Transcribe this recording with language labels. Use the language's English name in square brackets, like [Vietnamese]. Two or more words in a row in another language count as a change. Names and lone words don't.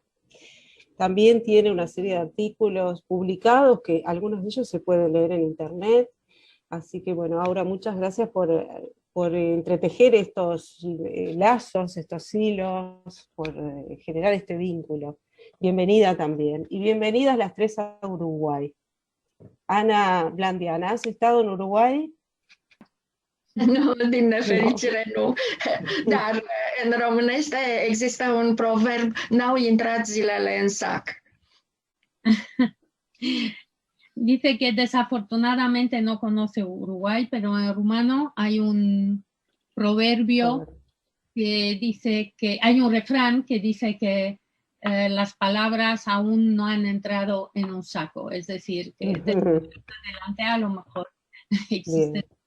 [Spanish] También tiene una serie de artículos publicados, que algunos de ellos se pueden leer en internet, Así que bueno, Aura, muchas gracias por entretejer estos lazos, estos hilos, por generar este vínculo. Bienvenida también. Y bienvenidas las tres a Uruguay. Ana Blandiana, ¿has estado en Uruguay? [Romanian] Nu, din nefericire nu. Dar în românește există un proverb, n-au intrat zilele în sac. [Spanish] Dice que desafortunadamente no conoce Uruguay, pero en rumano hay un proverbio que dice que, hay un refrán que dice que las palabras aún no han entrado en un saco, es decir, que de adelante a lo mejor existe.